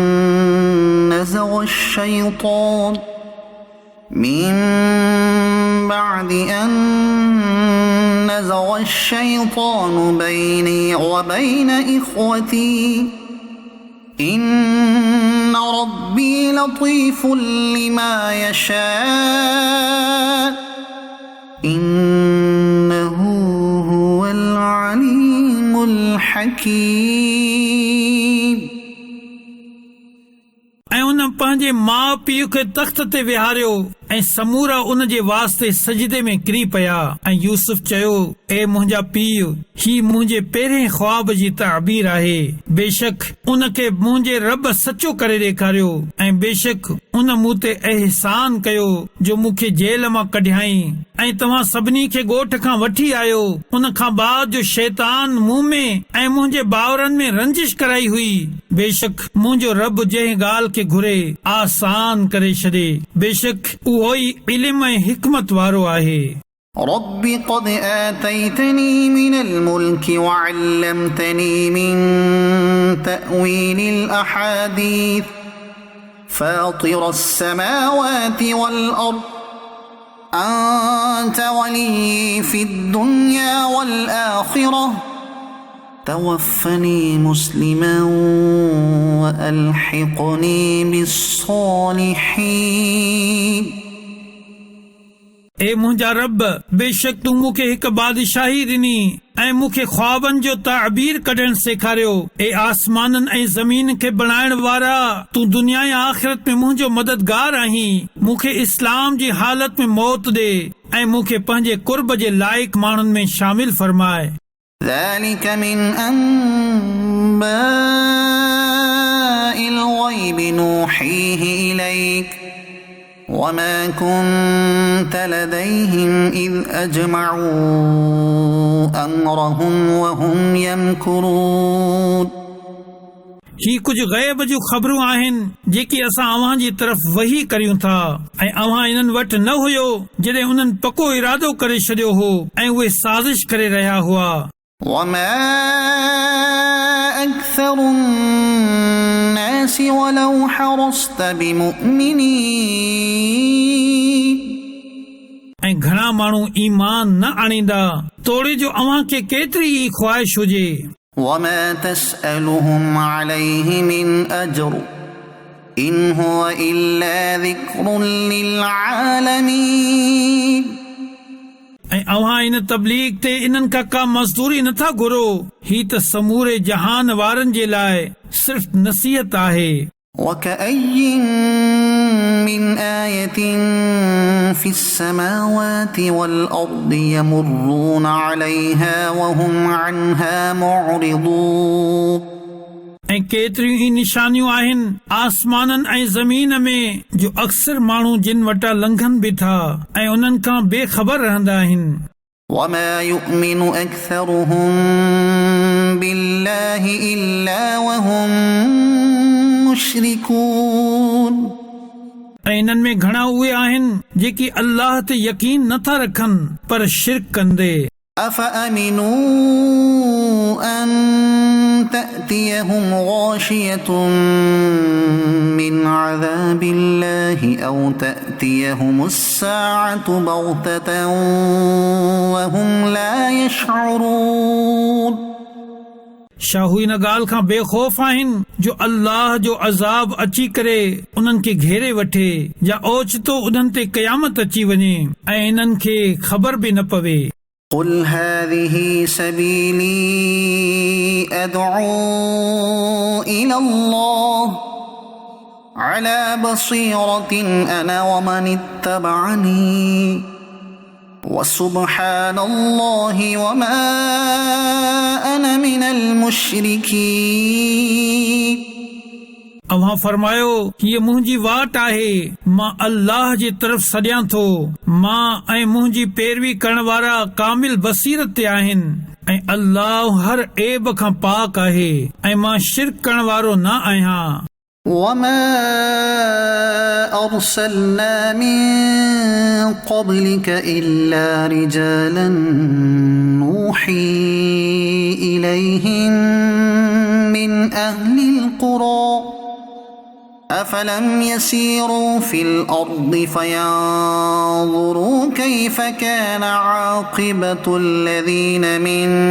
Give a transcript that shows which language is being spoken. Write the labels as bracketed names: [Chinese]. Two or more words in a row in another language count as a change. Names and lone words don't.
[Arabic] نزغ الشيطان بيني وبين إخوتي إن ربي لطيف لما يشاء إنه هو العليم الحكيم [Sindhi] ऐं उन पंहिंजे माउ पीउ खे तख़्त ते विहारियो ऐं समूरा उन जे वास्ते सजदे में किरी पिया ऐं यूसुफ चयो, ए मुंहिंजा पीउ, ही मुंहिंजे पहिरें ख्वाब जी ताबीर आहे। बेशक उन खे मुंहिंजे रब सचो करे ॾेखारियो ऐं बेशक उन मूं ते एहसान कयो जो मूंखे जेल मां कढियाई ऐं तव्हां सभिनी खे ॻोठ खां वठी आयो। उन खां बाद जो शैतान मूं में ऐं मुंहिंजे बावरनि में रंजिश कराई हुई। बेशक मुंहिंजो रब जंहिं ॻाल्हि खे घुरे आसान करे छॾे, बेशक उहो ई इल्म ऐं हिकमत वारो आहे। [Arabic] رب قد آتيتني من الملك وعلمتني من تأويل الأحاديث فاطر السماوات والأرض أنت ولي في الدنيا والآخرة توفني مسلما وألحقني بالصالحين [Sindhi] ए मुंहिंजा रब, बेशक तूं मूंखे हिकु बादशाही ॾिनी ऐं मूंखे ख्वाबनि जो ताबीर कढणु सेखारियो। ए आसमाननि ऐं ज़मीन खे बणाइण वारा, तूं दुनिया ऐं आख़िरत में मुंहिंजो मददगार आहीं। मूंखे इस्लाम जी हालत में मौत ॾे ऐं मूंखे पंहिंजे कुर्ब जे लाइक़ माण्हुनि में शामिल फरमाए। [Arabic] ذلك من أنباء الغيب نوحيه إليك وما كنت لديهم إذ أجمعوا أمرهم وهم يمكرون [Sindhi] ही कुझु ग़ैब जूं ख़बरूं आहिनि जेकी असां अव्हां जी तरफ़ वही करियूं था ऐं अव्हां इन्हनि वटि न हुयो जॾहिं उन्हनि पको इरादो करे छॾियो हो ऐं उहे साज़िश करे रहिया हुआ। [Arabic] وما أكثر الناس ولو حرصت بمؤمنين [Sindhi] ऐं घणा माण्हू ईमान न आणींदा तोड़े जो अव्हां खे केतिरी ई ख़्वाहिश हुजे। [Arabic] وما تسألهم عليه من أجر إن هو إلا ذكر للعالمين [Sindhi] ऐं अव्हां इन तबलीग ते इन्हनि खां का मज़दूरी नथा घुरो। ही त समूरे जहान वारनि जे लाइ सिर्फ़ नसीहत आहे। [Arabic] وكأي من آية في السماوات والأرض يمرون عليها وهم عنها معرضون [Sindhi] ऐं केतिरियूं ई निशानियूं आहिनि आसमाननि ऐं ज़मीन में जो अक्सर माण्हू जिन वटां लंघनि बि था ऐं उन्हनि खां बेख़बर रहंदा आहिनि। [Arabic] وما يؤمن أكثرهم بالله إلا وهم मुशरिकून [Sindhi] ऐं इन्हनि में घणा उहे आहिनि जेकी अल्लाह ते यकीन नथा रखनि पर शिरक कंदे। [Arabic] أفأمنوا أن تأتيهم غاشية من عذاب الله أو تأتيهم الساعة بغتة وهم لا يشعرون [Sindhi] छा हू इन ॻाल्हि खां बेखौफ़ आहिनि जो अल्लाह जो अज़ाब अची करे उन्हनि खे घेरे वठे या ओचितो उन्हनि ते क़यामत अची वञे ऐं इन्हनि खे ख़बर बि न पवे। [Arabic] قل هذه سبيلي أدعو إلى الله على بصيرة أنا ومن اتبعني وسبحان الله وما أنا من المشركين [Sindhi] अव्हां फरमायो हीअ मुंहिंजी वाट आहे, मां अल्लाह जी तरफ़ सॾियां थो, मां ऐं मुंहिंजी पैरवी करण वारा कामिल बसीरत ते आहिनि ऐं अल्लाह हर ऐब खां पाक आहे ऐं मां शिरक करण वारो न आहियां। [Arabic] وما أرسلنا من قبلك إلا رجالا نوحي إليهم من أهل القرى أفلم يسيروا في الأرض فينظروا كيف كان عاقبة الذين من